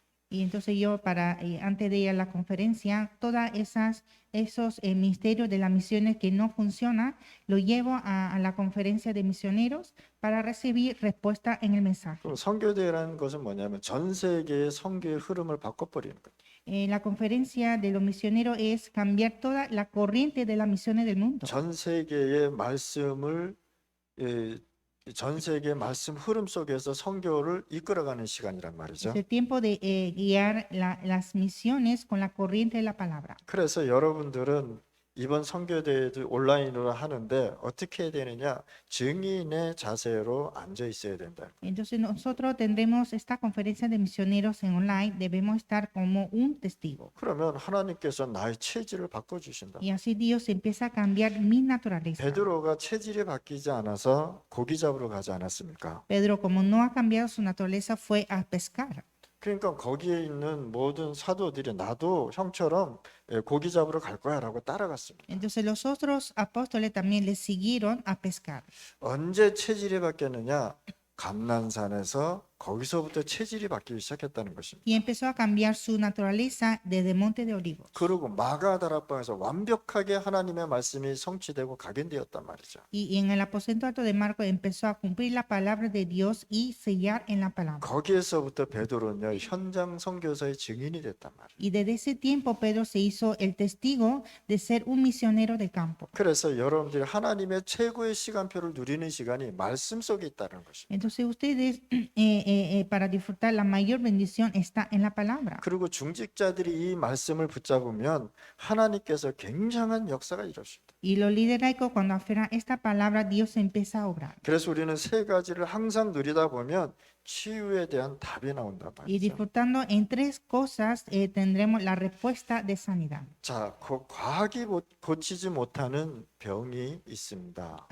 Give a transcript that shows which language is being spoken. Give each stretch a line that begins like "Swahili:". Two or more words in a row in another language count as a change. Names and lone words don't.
Spanish: Y entonces yo, antes de ir a la conferencia, todas esos misterios de las misiones que no funcionan, lo llevo a la conferencia de misioneros para recibir respuesta en el mensaje.
Korean: 그럼 선교대회라는 것은 뭐냐면 전 세계의 선교의 흐름을 바꿔버리는 거예요.
Spanish: La conferencia de los misioneros es cambiar toda la corriente de las misiones del mundo.
Korean: 전 세계의 말씀을 예, 전 세계의 말씀 흐름 속에서 선교를 이끌어가는 시간이란 말이죠.
Spanish: Es el tiempo de guiar las misiones con la corriente de la palabra.
Korean: 그래서 여러분들은 이번 선교대회도 온라인으로 하는데 어떻게 해야 되느냐? 증인의 자세로 앉아 있어야 된다.
Spanish: Entonces nosotros tendremos esta conferencia de misioneros en online, debemos estar como un testigo.
Korean: 그러면 하나님께서 나의 체질을 바꿔주신다.
Spanish: Y así Dios empieza a cambiar mi naturaleza.
Korean: 베드로가 체질이 바뀌지 않아서 고기 잡으러 가지 않았습니까?
Spanish: Pedro, como no ha cambiado su naturaleza, fue a pescar.
Korean: 그러니까 거기에 있는 모든 사도들이 나도 형처럼 고기 잡으러 갈 거야라고 따라갔습니다.
Spanish: Entonces los otros apóstoles también le siguieron a pescar.
Korean: 언제 체질이 바뀌었느냐? 감난산에서 거기서부터 체질이 바뀌기 시작했다는 것입니다.
Spanish: Y empezó a cambiar su naturaleza desde Monte de Olivos.
Korean: 그리고 마가다락방에서 완벽하게 하나님의 말씀이 성취되고 각인되었단 말이죠.
Spanish: Y en el aposento alto de Marcos empezó a cumplir la palabra de Dios y sellar en la palabra.
Korean: 거기에서부터 베드로는요 현장 선교사의 증인이 됐단 말이에요.
Spanish: Y desde ese tiempo Pedro se hizo el testigo de ser un misionero de campo.
Korean: 그래서 여러분들이 하나님의 최고의 시간표를 누리는 시간이 말씀 속에 있다는 것입니다.
Spanish: Entonces ustedes para disfrutar la mayor bendición está en la palabra.
Korean: 그리고 중직자들이 이 말씀을 붙잡으면 하나님께서 굉장한 역사가 이루어집니다.
Spanish: Y los líderes laicos cuando aferran esta palabra, Dios empieza a obrar.
Korean: 그래서 우리는 세 가지를 항상 누리다 보면 치유에 대한 답이 나온단
Spanish: Y
Korean: 말이죠.
Spanish: disfrutando en tres cosas tendremos la respuesta de sanidad.
Korean: 자, 과학이 고치지 못하는 병이 있습니다.